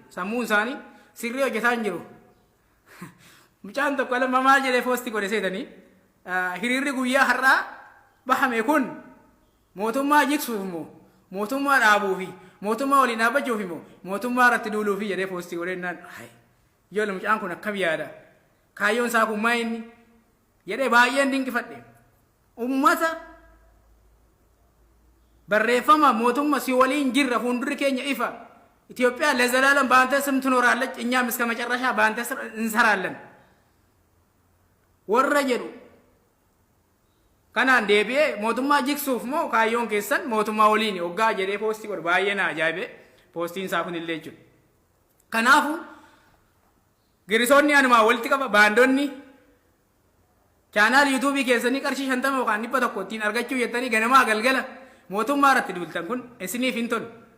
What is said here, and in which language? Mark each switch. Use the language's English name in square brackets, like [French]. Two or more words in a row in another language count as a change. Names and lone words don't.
[Oromo] Sammuun isaanii sirrii hojjetaa hin jiru. Mucaan tokko lama maal jedhee poosti godhe seetanii hiriirri guyyaa har'aa bahame kun mootummaa jigsuuf immoo mootummaa dhaabuufi mootummaa waliin dhaabbachuuf immoo mootummaa irratti duuluufi jedhee poosti godhennaan yoo mucaan kun akkam yaada kaayyoon isaa kun maayinni jedhee baay'een dinqifadhe ummata barreeffama mootummaa si waliin jirra fuuldurri keenya ifa [Amharic] ኢትዮጵያ ለዘላለም በአንተ ስም ትኖራለች እኛም እስከ መጨረሻ በአንተ ስም እንሰራለን [Oromo] ወረጀዱ kanaan deebi'ee mootummaa jigsuuf moo kaayyoon keessan mootummaa waliin hoggaa jedhee poostii godhe baay'ee na ajaa'ibe poostiin isaa kun illee jechuudha. Kanaafuu girisoonni anumaa walitti qaba baandonni chaanaal yuutuubii keessanii qarshii 50 yookaan 100 ittiin argachuu jettanii ganamaa galgala mootummaa irratti duultan kun isiniif hin tolu.